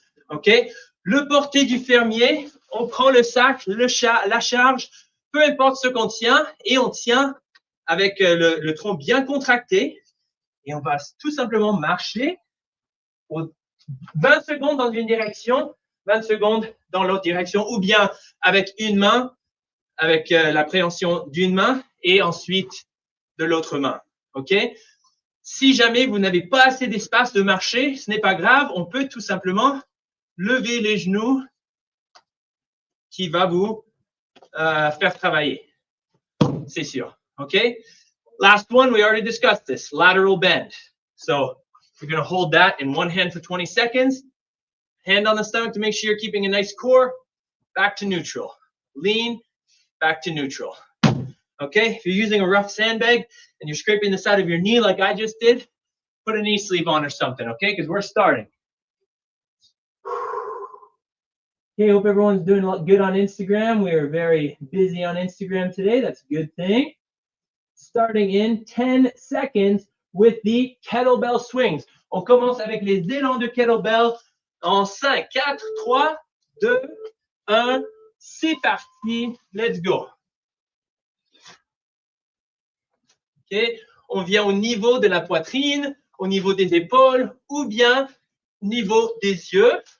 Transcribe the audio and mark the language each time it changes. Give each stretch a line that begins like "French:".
French: Okay, le porté du fermier, on prend le sac, la charge, peu importe ce qu'on tient, et on tient avec le tronc bien contracté, et on va tout simplement marcher 20 secondes dans une direction, 20 secondes dans l'autre direction, ou bien avec une main, avec la préhension d'une main, et ensuite de l'autre main, ok? Si jamais vous n'avez pas assez d'espace de marcher, ce n'est pas grave, on peut tout simplement lever les genoux qui va vous faire travailler, c'est sûr, ok?
English: Last one, we already discussed this, lateral bend. So you're going to hold that in one hand for 20 seconds, hand on the stomach to make sure you're keeping a nice core, back to neutral, lean, back to neutral. Okay, if you're using a rough sandbag and you're scraping the side of your knee like I just did, put a knee sleeve on or something, okay, because we're starting. Okay, hope everyone's doing good on Instagram. We are very busy on Instagram today. That's a good thing. Starting in 10 seconds with the kettlebell swings.
French: On commence avec les élans de kettlebell en 5, 4, 3, 2, 1. C'est parti.
English: Let's go.
French: Okay. On vient au niveau de la poitrine, au niveau des épaules ou bien au niveau des yeux.